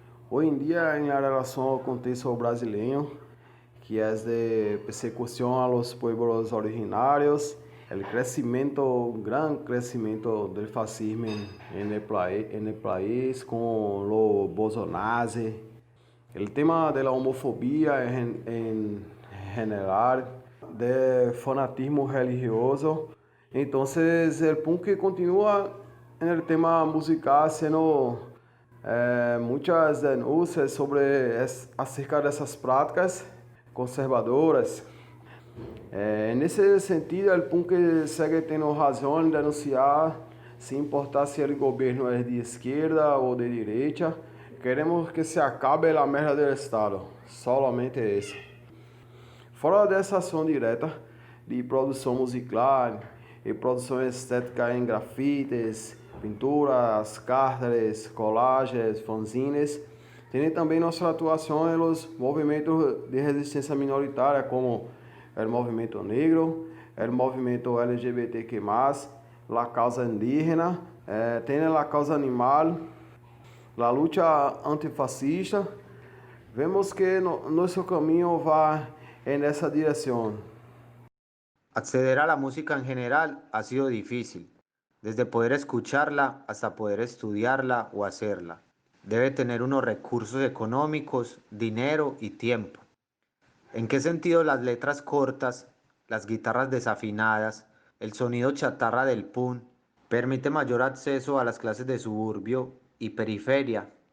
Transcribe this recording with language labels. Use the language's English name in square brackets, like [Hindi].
[Spanish] Hoy en día, en la relación al contexto brasileño, que es de persecución a los pueblos originarios, el crecimiento, un gran crecimiento del fascismo en el país con los Bolsonaro, el tema de la homofobia en general, de fanatismo religioso. Entonces el punk continúa en el tema musical haciendo muchas denuncias acerca de esas prácticas conservadoras. [Portuguese] Nesse sentido, o punk segue tendo razão em denunciar, sem importar se o governo é de esquerda ou de direita. Queremos que se acabe a merda do Estado, [Spanish] solamente [Portuguese] isso. Fora dessa ação direta de produção musical e produção estética em grafites, pinturas, cartas, colagens, fanzines, tem também nossa atuação nos movimentos de resistência minoritária, como o movimento negro, o movimento LGBTQ+, a causa indígena, tem a causa animal, a luta antifascista. Vemos que nosso caminho vai nessa direção. [Spanish] Acceder a la música en general ha sido difícil, desde poder escucharla hasta poder estudiarla o hacerla. Debe tener unos recursos económicos, dinero y tiempo. ¿En qué sentido las letras cortas, las guitarras desafinadas, el sonido chatarra del punk, permite mayor acceso a las clases de suburbio y periferia.